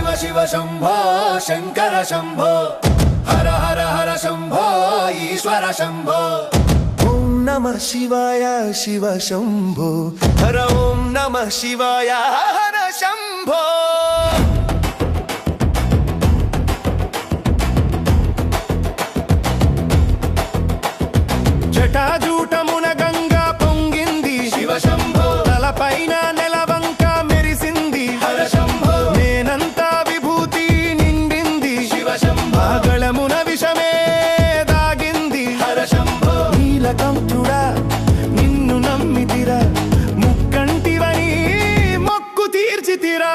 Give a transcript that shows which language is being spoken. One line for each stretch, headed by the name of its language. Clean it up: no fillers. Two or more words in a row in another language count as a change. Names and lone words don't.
Sanskrit: शिव शंभो शंकर शंभो हर हर हर शंभो ईश्वर शंभो। ओम नमः शिवाय शिव शंभो हर ओम नमः शिवाय हर शंभो।
Telugu: జటాజూటమున గంగా పొంగింది
Sanskrit: शिव शंभो
Telugu: తలపైన నెలవంక మెరిసింది
Sanskrit: हर शंभो
Telugu: నేనంతా విభూతి నిండింది
Sanskrit: शिव शंभो
Telugu: ఆగళమున విషమే దాగింది
Sanskrit: हर शंभो
Telugu: నీలకంఠుడా నిన్ను నమ్మితిరా ముక్కంటివని మొక్కు తీర్చితిరా।